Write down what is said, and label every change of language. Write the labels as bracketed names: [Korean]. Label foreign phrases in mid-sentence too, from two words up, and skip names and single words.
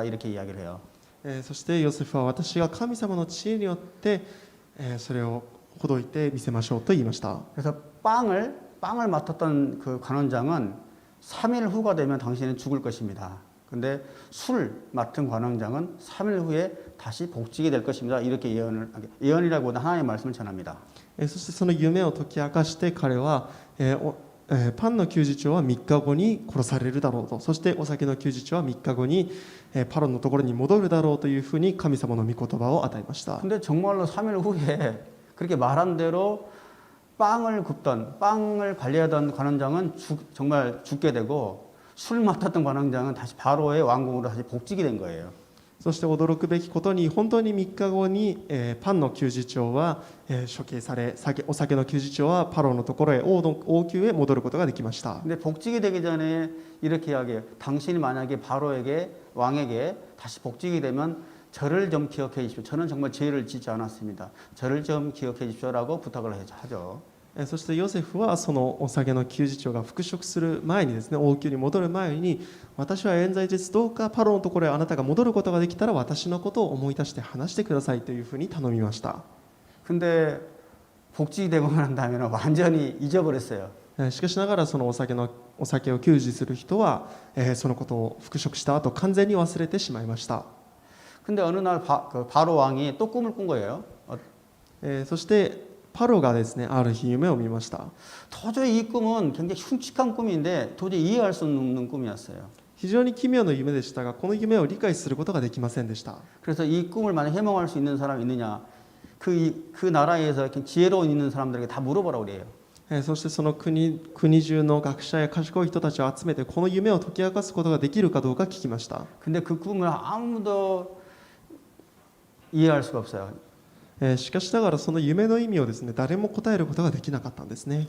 [Korean] 이렇게 이야기를 해요. [Japanese] そしてヨセフは私が神様の知恵によってそれをほどいて見せましょうと言いました。 [Korean] 그래서 빵을 맡았던 그 관원장은 3일 후가 되면 당신은 죽을 것입니다. 근데 술 맡은 관원장은 3일 후에 다시 복직이 될 것입니다. 이렇게 예언이라고보다 하나님의 말씀을 전합니다. [Japanese] そしてその夢を解き明かして彼は、パンの給仕長は3日後に殺されるだろうと、そしてお酒の給仕長は3日後にパロのところに戻るだろうというふうに神様の御言葉を与えました。 [Korean] 근데 정말로 3일 후에 그렇게 말한 대로 빵을 관리하던 관원장은 정말 죽게 되고 술 맡았던 관원장은 다시 바로의 왕궁으로 다시 복직이 된 거예요. [Japanese] そして驚くべきことに、本当に3日後に、パンの給仕長は、処刑され、お酒の給仕長はパロのところへ王宮へ戻ることができました。 [Korean] 근데 복직이 되기 전에 이렇게 이야기해요. 당신이 만약에 바로에게 왕에게 다시 복직이 되면 저를 좀 기억해 주십시오. 저는 정말 죄를 짓지 않았습니다. 저를 좀 기억해 주십시오라고 부탁을 하죠. [Japanese] そしてヨセフはそのお酒の給仕長が復職する前にですね、王宮に戻る前に、私は冤罪です、どうかパロのところへあなたが戻ることができたら私のことを思い出して話してくださいというふうに頼みました。 [Korean] 근데 복직이 되고 난 다음에는 완전히 잊어버렸어요. [Japanese] しかしながらそのお酒を給仕する人は、そのことを復職した後完全に忘れてしまいました。 [Korean] 근데 어느 날 바로 왕이 또 꿈을 꾼 거예요. [Japanese] そしてパロがですね、ある日夢を見ました。 [Korean] 도저히 이 꿈은 굉장히 흉측한 꿈인데 도저히 이해할 수 없는 꿈이었어요. [Japanese] 非常に奇妙な夢でしたが、この夢を理解することができませんでした。 [Korean] 그래서 이 꿈을 만약 해몽할 수 있는 사람이 있느냐, 그 나라에서 지혜로운 있는 사람들에게 다 물어보라고 그래요. [Japanese] そしてその国中の学者や賢い人たちを集めてこの夢を解き明かすことができるかどうか聞きました。 [Korean] 근데 그 꿈을 아무도 이해할 수가 없어요. [Japanese] しかしながらその夢の意味をですね、誰も答えることができなかったんですね。